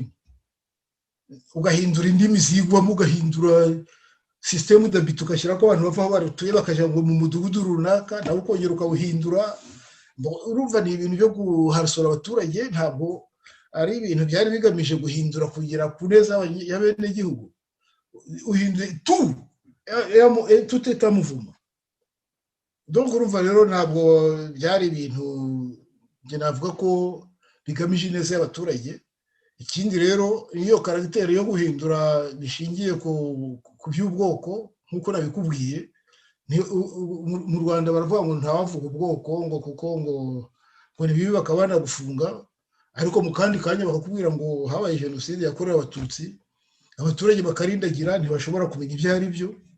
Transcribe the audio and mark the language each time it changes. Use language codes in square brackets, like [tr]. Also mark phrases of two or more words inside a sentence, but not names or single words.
[rw] Ugahindura indimi zigwamo, ugahindura [fr] systeme d'habitude, [rw] ugashyira ko abantu bava aho batuye bakajya ngo mu mudugudu runaka, nawe ukongera ukawuhindura. Urumva ni ibintu byo guharasura abaturage, ntabwo ari ibintu byari bigamije guhindura kugira ku neza ya bene gihugu. [fr] Uhindure tout est un mouvement. [rw] Donc urumva rero ntabwo byari ibintu nge navuga ko bigamije neza y'abaturage. Ikindi rero iyo karagiteri yo guhindura bishingiye ku by'ubwoko nk'uko nabikubwiye, mu Rwanda baravuga ngo ntawavuga ubwoko ngo kuko ngo ni bibi bakabana gufunga, ariko mu kandi kanya bakakubwira ngo habaye jenoside yakorewe Abatutsi, abaturage bakarindagira ntibashobora kumenya ibyo ari byo.